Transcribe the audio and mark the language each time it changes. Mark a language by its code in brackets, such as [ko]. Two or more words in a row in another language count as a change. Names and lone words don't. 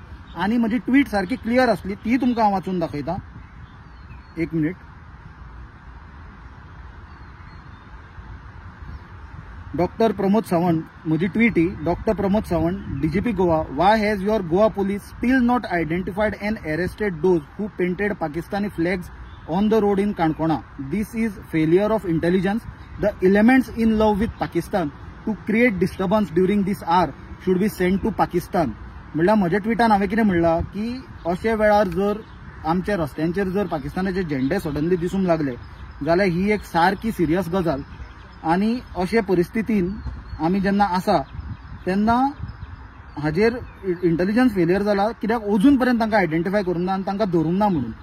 [kok] आनी म्हजी ट्वीट सारकी क्लियर आसली, ती तुमकां हांव वाचून दाखयता। एक मिनिट। [en] डॉक्टर प्रमोद सावंत, [kok] म्हजी ट्वीट ही [en] डॉक्टर प्रमोद सावंत, डीजीपी गोवा, why has your Goa police still not identified and arrested those who painted Pakistani flags on the road in Kankona? This is failure of intelligence. The elements in love with Pakistan to create disturbance during this hour should be sent to Pakistan। [kok] म्हणल्यार म्हज्या ट्विटान हांवें कितें म्हणलां की अशे वेळार जर आमच्या रस्त्यांचेर जर पाकिस्तानाचे झेंडे सडनली दिसूंक लागले जाल्यार ही एक सारकी सिरियस गजाल। आनी अशे परिस्थितीन आमी जेन्ना आसा तेन्ना हाजेर [en] intelligence failure [kok] जाला, कित्याक अजून पर्यंत तांकां आयडेंटिफाय करूंक ना आनी तांकां धरूंक ना म्हणून।